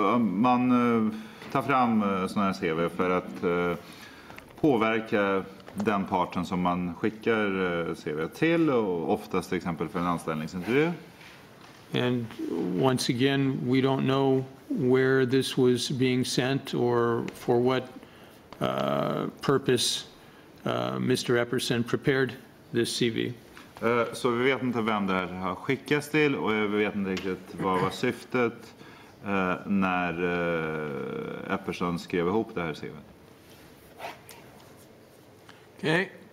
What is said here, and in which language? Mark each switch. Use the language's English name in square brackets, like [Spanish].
[Swedish] Man tar fram sådana här CV för att påverka den parten som man skickar CV till, och oftast till exempel för en anställningsintervju. [English] And once again, we don't know where this was being sent or for what purpose Mr. Epperson prepared this CV. [Swedish] Så vi vet inte vem det här har skickats till, och vi vet inte riktigt vad var syftet när Epperson skrev ihop det här CV. Okej.